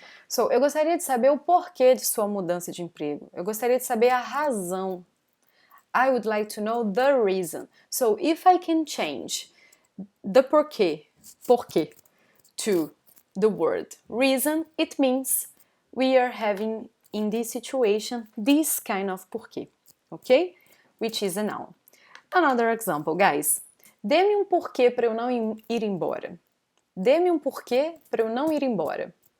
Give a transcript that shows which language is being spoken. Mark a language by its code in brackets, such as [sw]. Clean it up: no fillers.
[pt] So, eu gostaria de saber o porquê de sua mudança de emprego. Eu gostaria de saber a razão. [en] I would like to know the reason. So, if I can change the porquê to the word reason, it means we are having in this situation this kind of porquê, ok? Which is a noun. Another example, guys. [pt] Dê-me um porquê para eu não ir embora. Dê-me um porquê para eu não ir embora.